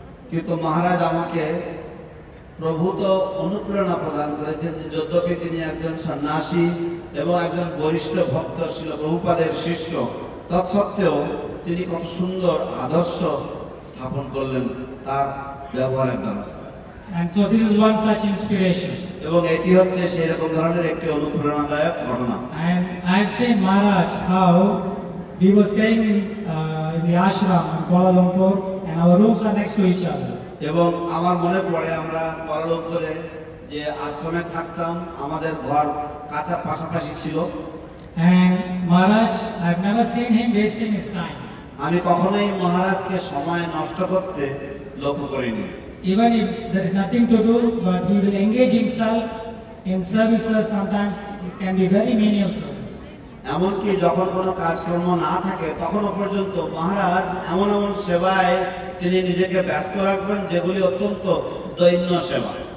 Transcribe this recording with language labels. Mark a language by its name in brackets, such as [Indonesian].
[Bangla] কিন্তু মহারাজ আমাকে প্রভূত অনুপ্রেরণা প্রদান করেছেন যে যদ্যপি তিনি একজন সন্ন্যাসী এবং একজন বরিষ্ঠ ভক্ত ছিল প্রভুপাদের শিষ্য, তৎসত্ত্বেও তিনি কত সুন্দর আদর্শ স্থাপন করলেন তার ব্যবহারের দ্বারা। [English] And so this is one such inspiration. [Bangla] এবং এটি হচ্ছে সেই রকম ধরনের একটি অনুপ্রেরণাদায়ক ঘটনা। [English] And I've seen Maharaj how we were staying in the ashram in Kuala Lumpur, and our rooms are next to each other. [Bangla] এবং আমার মনে পড়ে আমরা কুয়ালালামপুরে যে আশ্রমে থাকতাম, আমাদের ঘর কাছা পাশাপাশি ছিল। [English] And Maharaj, I've never seen him wasting his time. [Bangla] আমি কখনোই মহারাজকে সময় নষ্ট করতে লক্ষ্য করিনি। [English] Even if there is nothing to do, but he will engage himself in services. Sometimes it can be very menial service. [Bangla] এমনকি যখন কোনো কাজকর্ম না থাকে তখনও পর্যন্ত মহারাজ এমন এমন সেবায় তিনি নিজেকে ব্যস্ত রাখবেন যেগুলি অত্যন্ত দৈন্য সেবা।